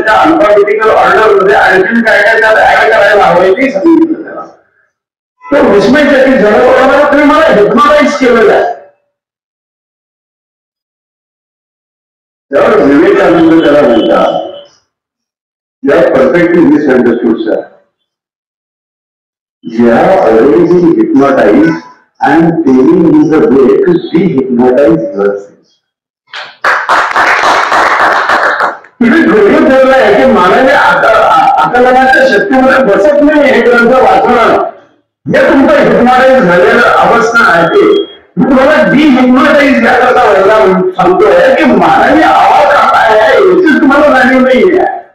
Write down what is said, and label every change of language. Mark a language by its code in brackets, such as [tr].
[mr] त्या alphabetical order मध्ये आणखी काय काय त्याला ऍड करायला हवंय ते सांगितलं त्याला. तो विस्मयचकित झाला. तुम्ही मला हिप्नोटाईज केलेलं आहे. त्यावर विवेकानंद त्याला म्हणतात, या perfectly misunderstood sir. [en] You have already been hypnotized and telling you the way to de-hypnotize yourself. [mr] तुम्ही गृहीत धरलाय की मानवी आकलनाच्या शक्तीमध्ये बसत नाही हे ग्रंथ वाचणं. हे तुमचं हिप्नोटाईज झालेलं अवस्था आहे. मी तुम्हाला डिहिप्नोटाईज याकरता व्हायला सांगतोय की मानवी आवाज काय आहे याची तुम्हाला जाणीव नाहीये.